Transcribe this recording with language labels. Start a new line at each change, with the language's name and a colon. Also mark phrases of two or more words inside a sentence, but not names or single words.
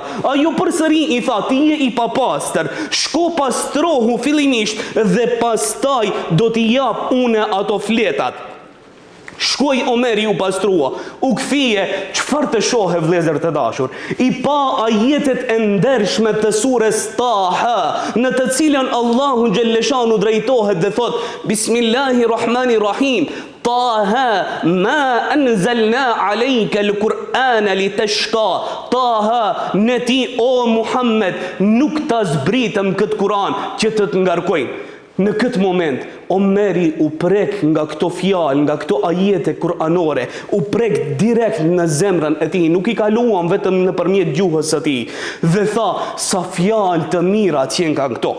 Albanian: Ajo përsëri i tha: ti je i papastër, shko pastrohu fillimisht dhe pastaj do t'i jap unë ato fletat. Shkoi Omeri, u pastrua, u kthie. Çfarë të shohë vëllezër të dashur? I pa ajetet e ndershme të surës Taha, në të cilën Allahu xhelleshanu drejtohet dhe thot:
Arabic: بسم الله الرحمن الرحيم طه ما أنزلنا عليك القرآن لتشقى.
Albanian: Taha, ne ti o Muhammed nuk ta zbritëm këtë Kur'an që të të ngarkojnë. Në këtë moment, Omeri u prek nga këto fjalë, nga këto ajete kuranore, u prek direkt në zemrën e tij, nuk i kaluan vetëm nëpërmjet gjuhës së tij, dhe tha: sa fjalë të mira që janë nga këto.